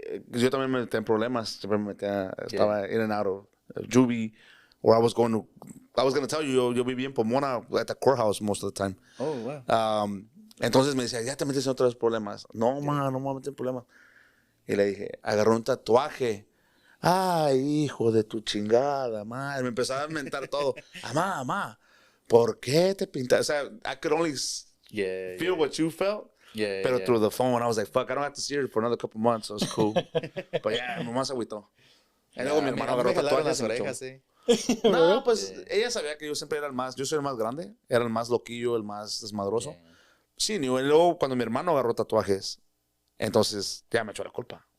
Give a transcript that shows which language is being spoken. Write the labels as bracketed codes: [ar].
[es] Yo también me metí en problemas. Siempre me metía, estaba [en] in and out of juvie. Or I was going to tell you, [es] yo viví en Pomona [en] at the courthouse most of the time. Oh, wow. [es] Entonces me decía, ya te metes en otros problemas. No, no me voy a meter en problemas. Y le dije, agarró un tatuaje. Ay, hijo de tu chingada, madre. Me empezaba a inventar todo. Mamá, ¿por qué te pintaste? O sea, [en] I could only feel what you felt. Pero through the phone, I was like, fuck, I don't have to see her for another couple months, so it's cool. But yeah, [es] mi mamá se agüitó. Y luego mi hermano agarró tatuajes. Las orejas, sí. No, pues ella sabía que yo siempre era yo soy el más grande, era el más loquillo, el más desmadroso. Sí, y luego cuando mi hermano agarró tatuajes, entonces ya me echó la culpa.